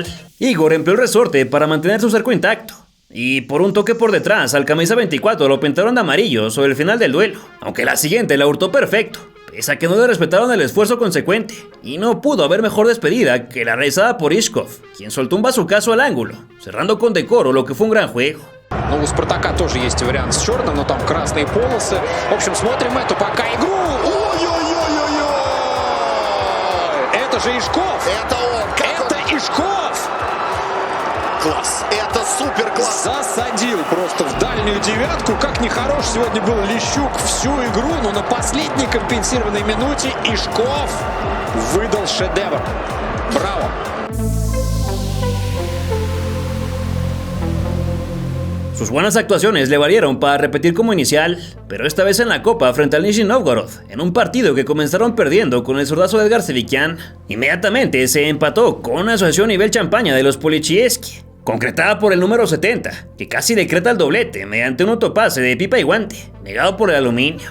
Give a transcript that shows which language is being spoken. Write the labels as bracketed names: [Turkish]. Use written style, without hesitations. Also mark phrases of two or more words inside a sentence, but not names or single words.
[Spanish] Igor empleó el resorte para mantener su cerco intacto, y por un toque por detrás al camisa 24 lo pintaron de amarillo sobre el final del duelo, aunque la siguiente la hurtó perfecto, pese a que no le respetaron el esfuerzo consecuente, y no pudo haber mejor despedida que la realizada por Ishkov, quien soltó un bazucazo al ángulo, cerrando con decoro lo que fue un gran juego. [Russian] Ну, у Спартака тоже есть вариант с черным, но там красные полосы. В общем, смотрим эту пока игру. Ой-ой-ой-ой-ой! Это же Ишков! Это он! Это Ишков! Класс! Это супер класс! Засадил просто в дальнюю девятку. Как нехорош сегодня был Лещук всю игру, но на последней компенсированной минуте Ишков выдал шедевр. Браво! [Spanish] Sus buenas actuaciones le valieron para repetir como inicial, pero esta vez en la Copa frente al Nizhny Novgorod, en un partido que comenzaron perdiendo con el zurdazo de Edgar Sevikian. Inmediatamente se empató con una asociación nivel champaña de los Polichieski, concretada por el número 70, que casi decreta el doblete mediante un autopase de pipa y guante, negado por el aluminio.